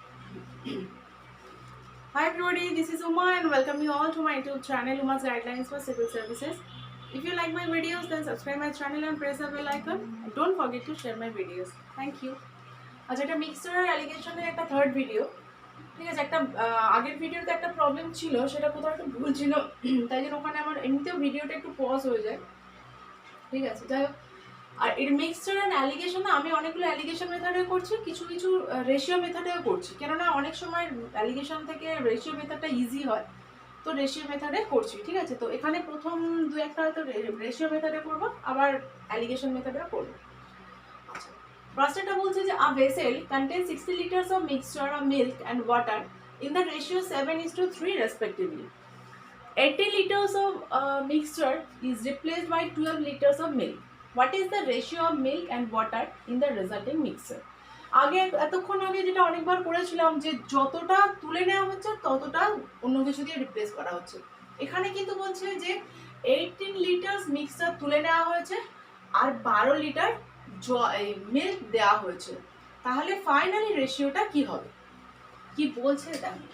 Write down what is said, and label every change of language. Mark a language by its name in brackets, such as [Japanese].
[English] Hi everybody, this is Uma and welcome you all to my YouTube channel Uma's Guidelines for Civil Services. If you like my videos then subscribe my channel and press the bell icon and don't forget to share my videos. Thank you. [Bangla] আচ্ছা এটা mixture অ্যালিগেশনের একটা third video. ঠিক আছে, একটা আগের ভিডিওতে একটা problem ছিল, সেটা কোথাও একটু ভুল ছিল, তাই জন্য ওখানে আমার এমনিতেও ভিডিওটা একটু পজ হয়ে যায়। ঠিক আছে, যাই হোক। আর এর মিক্সচার অ্যান্ড অ্যালিগেশন আমি অনেকগুলো অ্যালিগেশন মেথডে করছি, কিছু কিছু রেশিও মেথডেও করছি, কেননা অনেক সময় অ্যালিগেশন থেকে রেশিও মেথডটা ইজি হয়, তো রেশিও মেথডে করছি। ঠিক আছে, তো এখানে প্রথম দু একটা হয়তো রেশিও মেথডে করবো, আবার অ্যালিগেশন মেথডেও করবো। আচ্ছা, ফার্স্ট এটা বলছে যে [English] A vessel contain 60 litres of mixture of milk and water in the ratio 7:3 respectively. 80 liters of mixture is replaced by 12 liters of milk. What is the ratio of milk and water in the resulting mixture? [Bangla] আগে এতক্ষণ আগে যেটা অনেকবার করেছিলাম যে যতটা তুলে নেওয়া হচ্ছে ততটা অন্য কিছু দিয়ে রিপ্লেস করা হচ্ছে। এখানে কিন্তু বলছে যে 18 লিটার্স মিক্সচার তুলে নেওয়া হয়েছে আর 12 লিটার মিল্ক দেওয়া হয়েছে, তাহলে ফাইনালি রেশিওটা কি হবে, কি বলছে এটা।